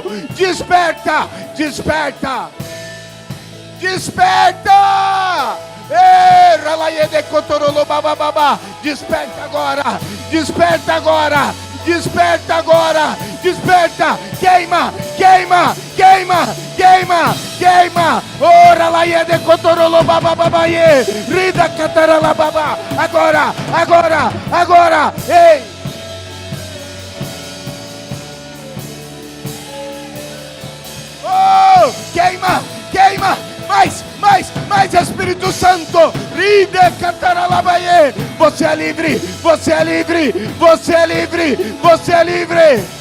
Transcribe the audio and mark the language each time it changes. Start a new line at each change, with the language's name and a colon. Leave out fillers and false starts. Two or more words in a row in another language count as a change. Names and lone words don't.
Portuguese: Desperta. Desperta. Desperta! Desperta agora! Desperta agora! Desperta agora! Desperta! Queima! Queima! Queima! Queima! Queima! Ora lá de cotorolo babababaie! Rida catarala baba! Agora! Agora! Agora! Ei! Oh! Queima! Queima! Mais, Espírito Santo, você é livre, você é livre, você é livre, você é livre.